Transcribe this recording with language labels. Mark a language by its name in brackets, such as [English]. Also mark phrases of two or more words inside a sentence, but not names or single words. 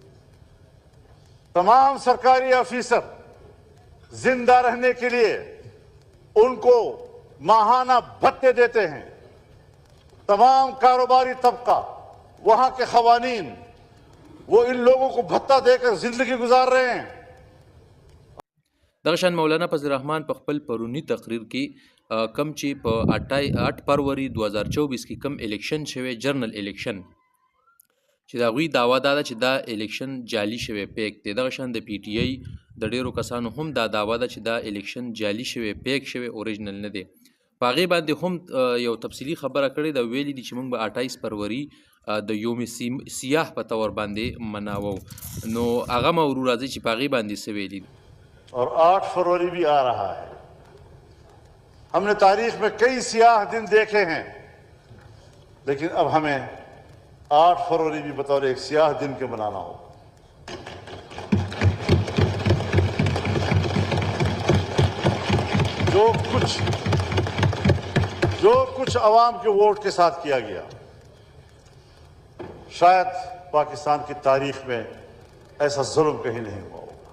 [Urdu] تمام سرکاری آفیسر زندہ رہنے کے لیے ان کو ماہانہ بھتے دیتے ہیں۔ تمام کاروباری طبقہ، وہاں کے قوانین، وہ ان لوگوں کو بھتہ دے کر زندگی گزار رہے ہیں۔ [Pashto] دغه شان مولانا فضل الرحمن په خپل پرونی تقریر کې کم چې په 8 فروری 2024 کې کم الیکشن شوی [English] general election [Pashto] چې دا غوی داوا دا چې دا الیکشن جعلی شوی پیک دی، دغه شان د پی ټی آی د ډیرو کسانو هم دا داوا ده چې دا الیکشن جعلی شوی پیک شوی اوریجنل نه دی۔ په هغې باندې هم یو تفصیلي خبره کړې ده، ویلي دي چې موږ به 28 فروری د یوم سیاح په طور باندې مناوو، نو هغه مورو راځي چې په هغې باندې څه ویلي دي۔ [Urdu] اور 8 فروری بھی آ رہا ہے۔ ہم نے تاریخ میں کئی سیاہ دن دیکھے ہیں، لیکن اب ہمیں 8 فروری بھی بطور ایک سیاہ دن کے منانا ہو۔ جو کچھ عوام کے ووٹ کے ساتھ کیا گیا، شاید پاکستان کی تاریخ میں ایسا ظلم کہیں نہیں ہوا۔